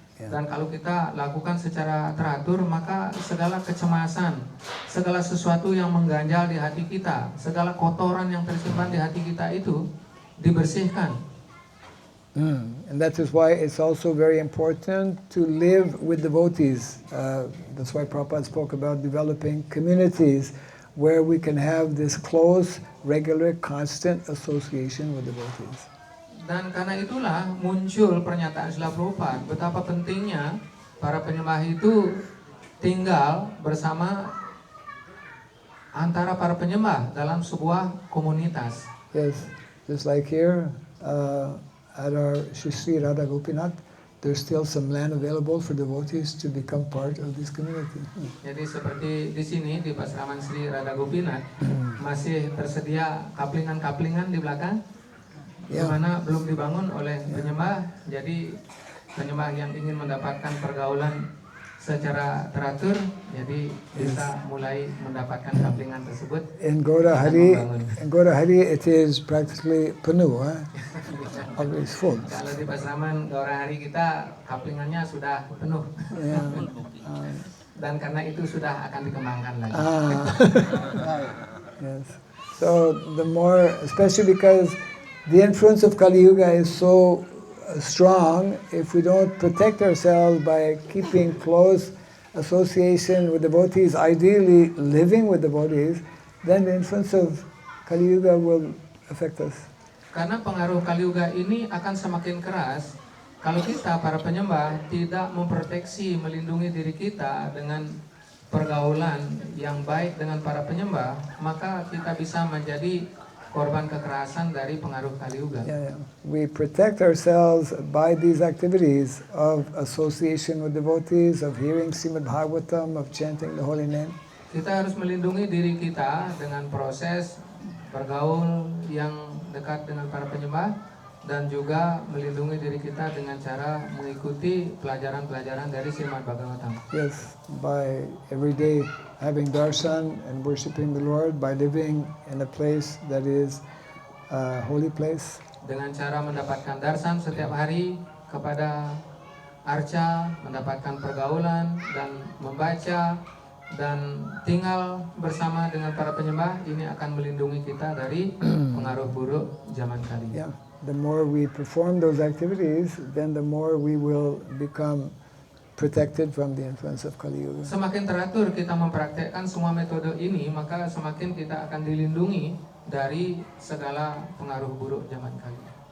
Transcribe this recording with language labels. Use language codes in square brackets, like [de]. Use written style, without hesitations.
[id] Dan kalau kita lakukan secara teratur, maka segala kecemasan, segala sesuatu yang mengganjal di hati kita, segala kotoran yang tersimpan di hati kita itu dibersihkan. [en] And that is why it's also very important to live with devotees. That's why Prabhupada spoke about developing communities where we can have this close, regular, constant association with devotees. [id] Dan karena itulah muncul pernyataan Srila Prabhupada betapa pentingnya para penyembah itu tinggal bersama antara para penyembah dalam sebuah komunitas. [en] Yes, just like here at our Shri Radha Gopinath, there's still some land available for devotees to become part of this community. [id] Jadi seperti di sini di Pasraman Sri Radha Gopinath masih tersedia kaplingan-kaplingan di belakang. Di mana belum dibangun oleh penyembah. Jadi penyembah yang ingin mendapatkan pergaulan secara teratur, jadi bisa mulai mendapatkan kaplingan tersebut. [en] In Gaura Hari it is practically penuh, always full. [id] Kalau di Pasraman Gaura Hari kita kaplingannya sudah penuh. Dan karena itu sudah akan dikembangkan lagi. Yes. [en] So the more, especially because the influence of Kali Yuga is so strong, if we don't protect ourselves by keeping close association with devotees, ideally living with devotees, then the influence of Kali Yuga will affect us. [id] Karena pengaruh Kali Yuga ini akan semakin keras kalau kita para penyembah tidak memproteksi, melindungi diri kita dengan pergaulan yang baik dengan para penyembah, maka kita bisa menjadi korban kekerasan dari pengaruh Kali Yuga. [en] Yeah. We protect ourselves by these activities of association with devotees, of hearing Srimad Bhagavatam, of chanting the holy name. [id] Kita harus melindungi diri kita dengan proses bergaul yang dekat dengan para penyembah, dan juga melindungi diri kita dengan cara mengikuti pelajaran-pelajaran dari Srimad Bhagavatam. [en] Yes, by every day having darshan and worshiping the Lord, by living in a place that is a holy place. [id] Dengan cara mendapatkan darshan setiap hari kepada arca, mendapatkan pergaulan dan membaca dan tinggal bersama dengan para penyembah, ini akan melindungi kita dari pengaruh buruk zaman kali. [en] Yeah. The more we perform those activities, then the more we will become protected from the influence of Kali Yuga. [id] Semakin teratur kita mempraktekkan semua metode ini, maka semakin kita akan dilindungi dari segala pengaruh buruk zaman kali.